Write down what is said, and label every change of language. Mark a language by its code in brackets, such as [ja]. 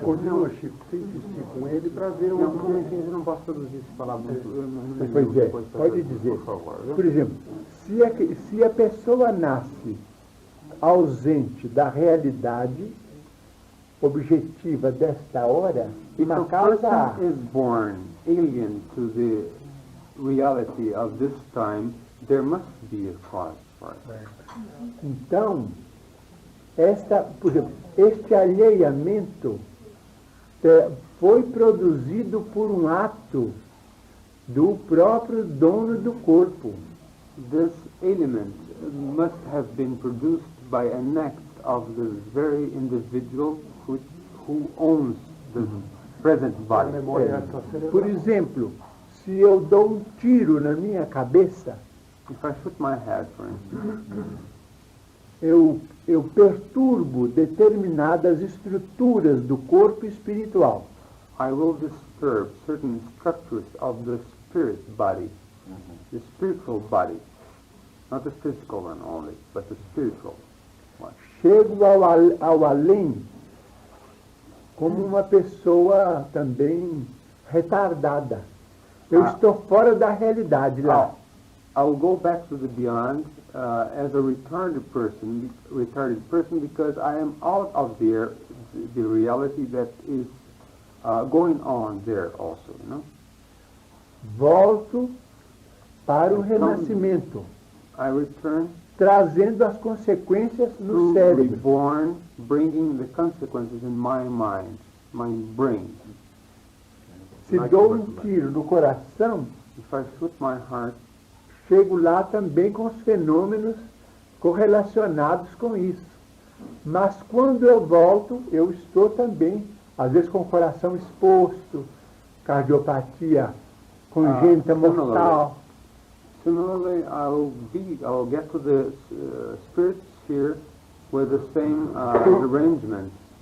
[pt] Continua, Chico, você insistir com ele para ver Não, eu não posso traduzir essa palavra. Pois é, pode dizer. Por favor. Por exemplo, se a pessoa nasce ausente da realidade objetiva desta hora, uma causa há. [en] If a person is born alien to the reality of this time, there must be a cause for it. [pt] Então, por exemplo, este alheamento foi produzido por um ato do próprio dono do corpo. [en] This element must have been produced by an act of the very individual who owns the present body. [pt] Por exemplo, se eu dou um tiro na minha cabeça, [en] If I shoot my head, for instance, [pt] eu perturbo determinadas estruturas do corpo espiritual. [en] I will disturb certain structures of the spirit body, the spiritual body, not the physical one only, but the spiritual one. [pt] Chego ao além como uma pessoa também retardada. Eu estou fora da realidade lá. [en] I'll go back to the beyond as a retarded person because I am out of there, the reality that is going on there also, you know. [pt] Volto para o renascimento, [en] I return [pt] trazendo as consequências no [en] to [pt] cérebro. [en] reborn, bringing the consequences in my mind, my brain. [pt] Se dou um tiro no coração, [en] If I shoot my heart, [pt] chego lá também com os fenômenos correlacionados com isso. Mas quando eu volto, eu estou também, às vezes com o coração exposto, cardiopatia congênita mortal. [en] Similarly, I'll get to the spirit sphere with the same arrangement.